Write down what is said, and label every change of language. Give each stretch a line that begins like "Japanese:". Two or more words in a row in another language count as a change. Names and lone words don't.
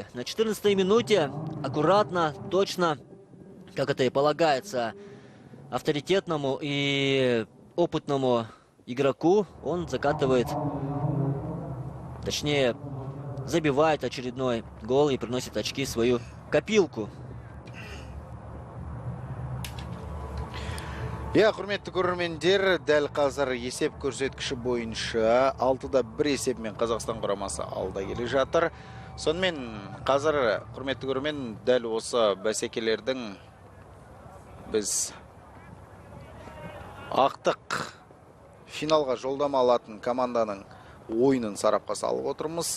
Russian: На 14-й минуте аккуратно, точно, как это и полагается авторитетному и опытному игроку, он закатывает, точнее, забивает очередной гол и приносит очки в свою копилку.
Kazakh: Құрметті көрермендер, дәл қазір есеп көрсеткіші бойынша 6-1 есепмен Қазақстан құрамасы алда келе жатыр. Сонымен қазір, құрметті көрермен, дәл осы бәсекелердің біз ақтық финалға жолдама алатын команданың ойынын сарапқа салып отырмыз.